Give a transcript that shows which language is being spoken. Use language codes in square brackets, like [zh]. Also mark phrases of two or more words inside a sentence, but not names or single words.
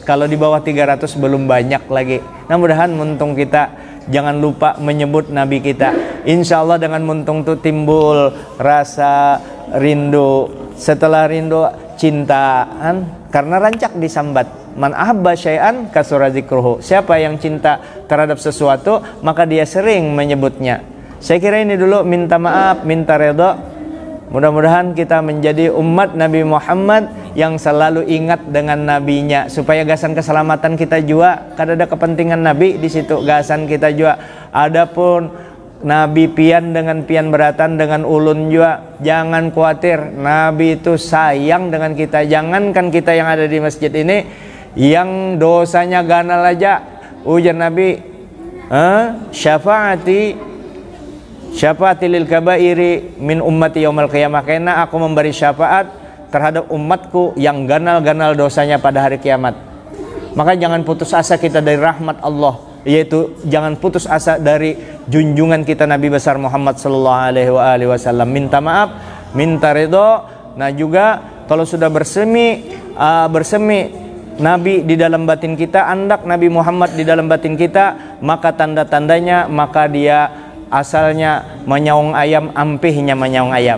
[id] Kalau di bawah 300 belum banyak lagi. Nah mudahan muntung kita jangan lupa menyebut Nabi kita. Insya Allah dengan muntung itu timbul rasa rindu. [bjn] Setelah rindu, cintaan, karena rancak disambat. [ar] من أحب شيئا كثر ذكره. [id] Siapa yang cinta terhadap sesuatu, maka dia sering menyebutnya. Saya kira ini dulu, minta maaf, minta redha. Mudah-mudahan kita menjadi umat Nabi Muhammad yang selalu ingat dengan nabinya, [bjn] supaya gasan keselamatan kita juga, kada ada kepentingan Nabi di situ, gasan kita juga. Adapun Nabi pian dengan pian beratan dengan ulun juga, jangan khawatir, Nabi itu sayang dengan kita. Jangankan kita yang ada di masjid ini, yang dosanya ganal aja, ujar Nabi, [ar] شفاعتي للكبائر من أمتي يوم القيامة, [bjn] karena aku memberi syafaat terhadap umatku yang ganal-ganal dosanya pada hari kiamat. [id] Maka jangan putus asa kita dari rahmat Allah, yaitu jangan putus asa dari junjungan kita Nabi besar Muhammad [ar] صلى الله عليه وسلم. [id] Minta maaf, minta ridho. [bjn] Nah juga kalau sudah bersemi Nabi di dalam batin kita, andak Nabi Muhammad di dalam batin kita, maka tanda-tandanya, maka dia asalnya menyaung ayam, ampihnya menyaung ayam.